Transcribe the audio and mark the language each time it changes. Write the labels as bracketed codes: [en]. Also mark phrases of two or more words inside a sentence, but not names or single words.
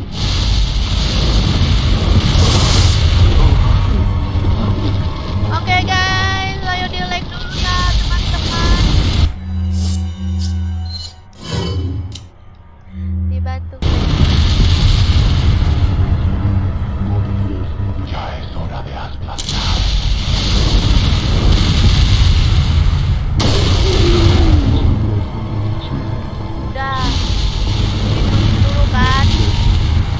[id] Oke guys, ayo di like dulu ya teman-teman. Dibantu. [es] Ya es hora de aplastar. [id] Udah. Dulu kan.